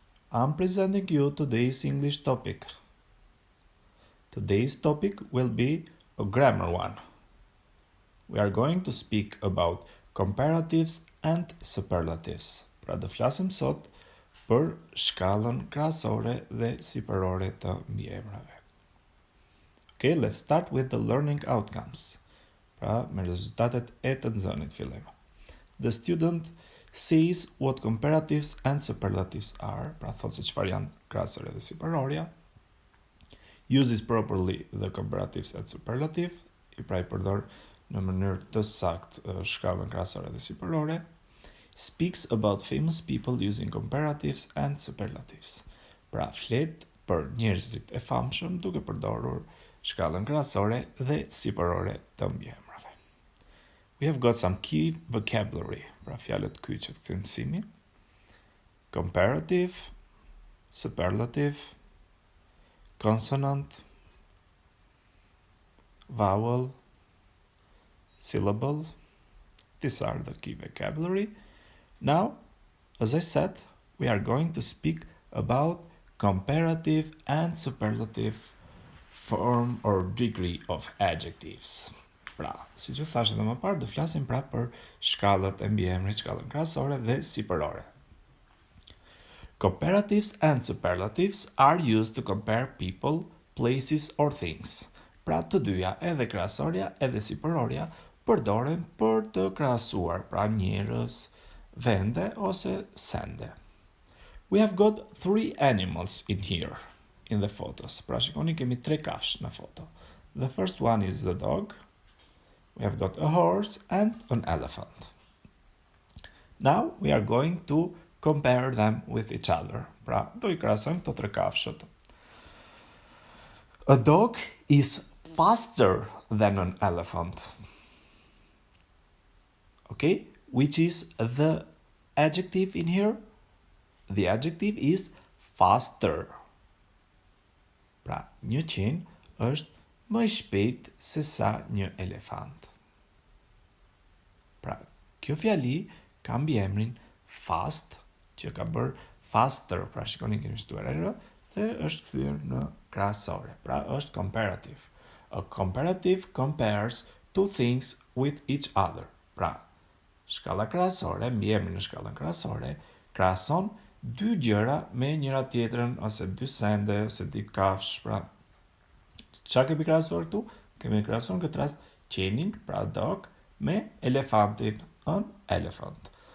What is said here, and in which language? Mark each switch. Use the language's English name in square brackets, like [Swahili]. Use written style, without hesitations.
[English] I'm presenting you today's English topic. Today's topic will be a grammar one. We are going to speak about comparatives and superlatives. [Albanian] Pra do flasim sot për shkallën krahasore dhe sipërore të mbiemrave. [English] Okay, let's start with the learning outcomes. [Albanian] Pra, me rezultatet e të nxënit fillim. [English] The student says what comparatives and superlatives are, [Albanian] pra thot se çfarë janë krahasore dhe sipërorja. [English] Uses properly the comparatives and superlative, [Albanian] i pra i përdor në mënyrë të saktë shkallën krahasore dhe sipërore. [English] Speaks about famous people using comparatives and superlatives. [Albanian] Pra flet për njerëzit e famshëm duke përdorur shkallën krahasore dhe sipërore të mbiemrave. [English] We have got some key vocabulary, [Albanian] pra fjalët kyçe të këtij mësimi. [English] Comparative, superlative, consonant, vowel, syllable. These are the key vocabulary. Now, as I said, we are going to speak about comparative and superlative form or degree of adjectives. [Albanian] Pra, si që thashë edhe më parë, do flasim pra për shkallët e mbiemrit, shkallën krahasore dhe sipërore. [English] Comparatives and superlatives are used to compare people, places or things. [Albanian] Pra të dyja, edhe krahasorja edhe sipërorja, përdoren për të krahasuar pra njerëz, vende ose sende. [English] We have got 3 animals in here, in the photos. [Albanian] Pra shikoni kemi 3 kafsh në foto. [English] The first one is the dog. We have got a horse and an elephant. Now we are going to compare them with each other. [Albanian] Pra, do I krahasojmë këto 3 kafshët. [English] A dog is faster than an elephant. Okay, which is the adjective in here? The adjective is faster. [Albanian] Pra, një qen është më i shpejt se sa një elefant. Pra, kjo fjali ka mbiemrin fast, që ka bërë faster, pra shikoni kemi shtuar erë, dhe është kthyer në krahasore. Pra, është comparative. [English] A comparative compares two things with each other. [Albanian] Pra, shkalla krahasore, mbiemri në shkallën krahasore, krahason dy gjëra me njëra tjetrën, ose dy sende, ose dy kafsh, pra çka kemi krahasuar këtu? Kemi krahasuar në këtë rast qenin, pra dog, me elefantin, [English] an elephant.